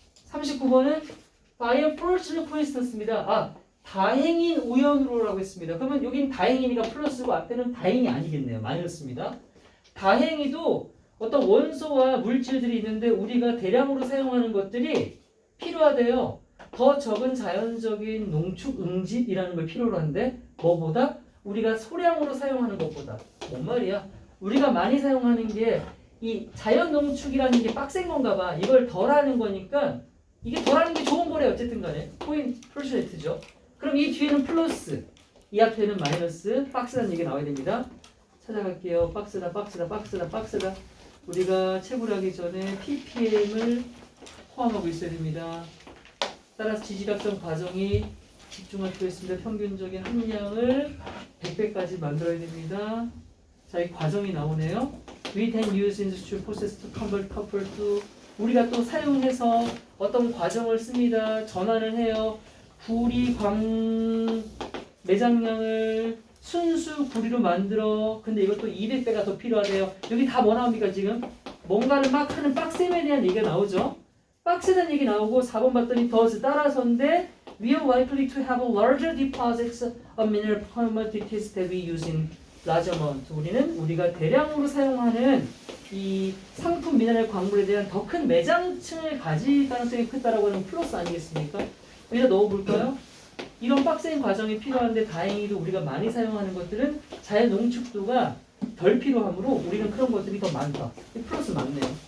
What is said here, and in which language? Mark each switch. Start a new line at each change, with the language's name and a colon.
Korean: (39번은)
English: by a fortunate coincidence입니다.
Korean: 아, 다행인 우연으로라고 했습니다. 그러면 여긴 다행이니까 플러스고 앞에는 다행이 아니겠네요. 마이너스입니다. 다행히도 어떤 원소와 물질들이 있는데 우리가 대량으로 사용하는 것들이 필요하대요. 더 적은 자연적인 농축 응집이라는 걸 필요로 하는데 뭐보다? 우리가 소량으로 사용하는 것보다. 뭔 말이야? 우리가 많이 사용하는 게 이 자연 농축이라는 게 빡센 건가 봐. 이걸 덜 하는 거니까 이게 덜 하는 게 좋은 거래 어쨌든 간에. 포인트 퍼센트죠. 그럼 이 뒤에는 플러스, 이 앞에는 마이너스, 박스라는 얘기가 나와야 됩니다. 찾아갈게요. 박스다, 박스다, 박스다, 박스다. 우리가 채굴하기 전에 ppm을 포함하고 있어야 됩니다. 따라서 지질학적 과정이 집중할 필요가 있습니다. 평균적인 함량을 100배까지 만들어야 됩니다. 자, 이 과정이 나오네요.
English: We can use industrial process to convert copper to
Korean: 우리가 또 사용해서 어떤 과정을 씁니다. 전환을 해요. 구리 광 매장량을 순수 구리로 만들어. 근데 이것도 200배가 더 필요하대요. 여기 다 뭐 나옵니까 지금? 뭔가를 막 하는 빡셈에 대한 얘기가 나오죠. 빡세다는 얘기 나오고 4번 봤더니 does 따라서인데
English: we are likely to have larger deposits of mineral commodities that we use in large amount.
Korean: 우리가 대량으로 사용하는 이 상품 미네랄 광물에 대한 더 큰 매장층을 가질 가능성이 크다라고 하는 플러스 아니겠습니까? 여기다 넣어볼까요? 이런 빡센 과정이 필요한데 다행히도 우리가 많이 사용하는 것들은 자연 농축도가 덜 필요하므로 우리는 그런 것들이 더 많다. 이 플러스 맞네요.